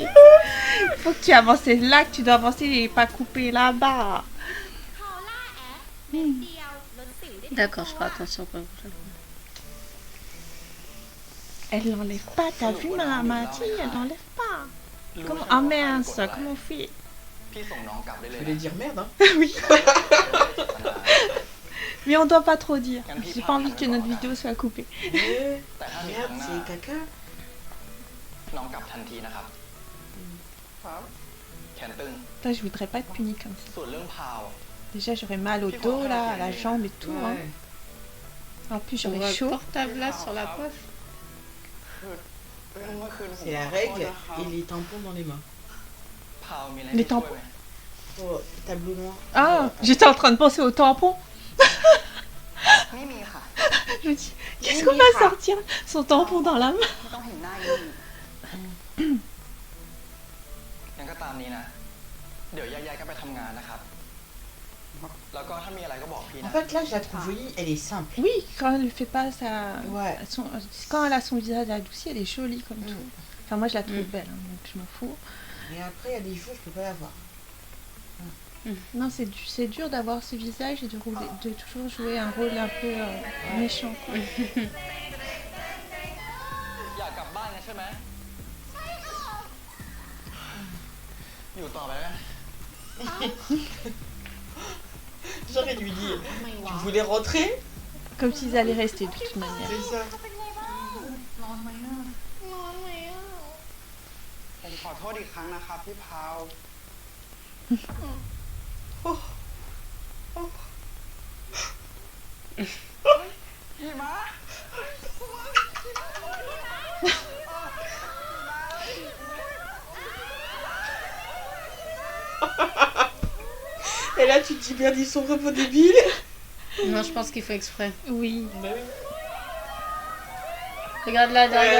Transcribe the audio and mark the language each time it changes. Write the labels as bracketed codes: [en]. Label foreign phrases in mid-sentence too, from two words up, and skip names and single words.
[fr] Faut que tu avances là, que tu dois avancer et pas couper là-bas. D'accord, je ferai attention pour la prochaine fois. Elle l'enlève pas, t'as vu ma fille, elle l'enlève pas. Comment? Ah mince, comment on fait? [th] พี่ส่งน้องกลับได้เลย [fr] Je voulais dire merde, hein. Oui. Mais on doit pas trop dire. J'ai pas envie que notre vidéo soit coupée. Merde, c'est caca. [th] น้องกลับทันทีนะครับแขนตึง [fr] Putain, je voudrais pas être punie comme ça. [th] ส่วนเรื่องพาว [fr] Déjà, j'aurais mal au dos, là, à la jambe et tout. Hein. Ouais. En plus, On j'aurais voit le chaud. portable là sur la poche. [th] เรื่องเมื่อคืนผม [fr] C'est la règle et les tampons dans les mains. [th] พาวมีอะไร [fr] Les [th] ให้ช่วย [fr] tampons. [th] ไหม [fr] Oh, tableau noir. Ah, j'étais en train de penser au tampon. [th] ไม่มีค่ะ [fr] Je me dis, qu'est-ce qu'on va sortir son tampon dans la main? [th] ไม่ต้องเห็นหน้าอยู่งั้นก็ตามนี้นะ เดี๋ยวย้ายๆก็ไปทำงานนะครับ แล้วก็ถ้ามีอะไรก็บอกพี่ [fr] En [th] นะ [fr] fait, là, je la trouve jolie. Elle est simple. Oui, quand elle ne fait pas sa... Ouais. Quand elle a son visage adouci, elle est jolie comme tout. Enfin, moi, je la trouve belle, hein, donc je m'en fous. Et après, il y a des jours, je peux pas la voir. Non, c'est dur d'avoir ce visage et de toujours jouer un rôle un peu méchant. Quoi. [th] อยากกลับบ้านนะใช่ไหมอยู่ต่อไปกัน [fr] J'aurais dû dire, tu voulais rentrer? Comme s'ils allaient rester de toute manière. C'est ça. [th] ผมขอโทษอีกครั้งนะครับพี่พาว พี่มา [fr] Et là, tu te dis, merde, ils sont vraiment débiles. Non, je pense qu'il faut exprès. Oui. Regarde là, derrière.